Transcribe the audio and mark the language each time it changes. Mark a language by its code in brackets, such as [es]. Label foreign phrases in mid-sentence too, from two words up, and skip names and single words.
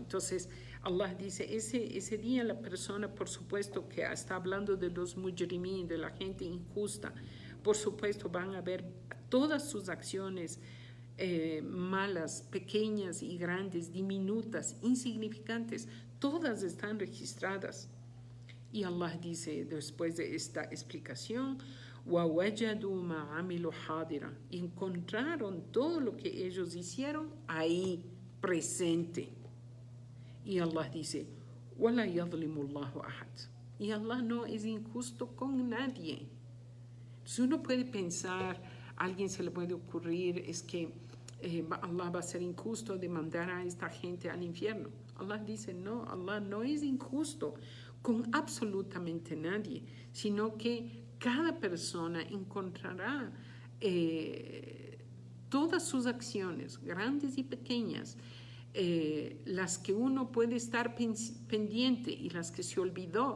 [es] Entonces, Allah dice, ese día la persona, por supuesto que está hablando de los mujrimín, de la gente injusta, por supuesto van a ver todas sus acciones malas, pequeñas y grandes, diminutas, insignificantes, todas están registradas. Y Allah dice después de esta explicación, [ar] وَوَجَدُوا مَا عَمِلُوا حَاضِرًا, [es] encontraron todo lo que ellos hicieron ahí, presente. Y Allah dice, [ar] وَلَا يَظْلِمُ اللَّهُ أَحَدٍ, [es] y Allah no es injusto con nadie. Si uno puede pensar, a alguien se le puede ocurrir, es que Allah va a ser injusto de mandar a esta gente al infierno. Allah dice, no, Allah no es injusto con absolutamente nadie, sino que cada persona encontrará todas sus acciones, grandes y pequeñas, las que uno puede estar pendiente y las que se olvidó.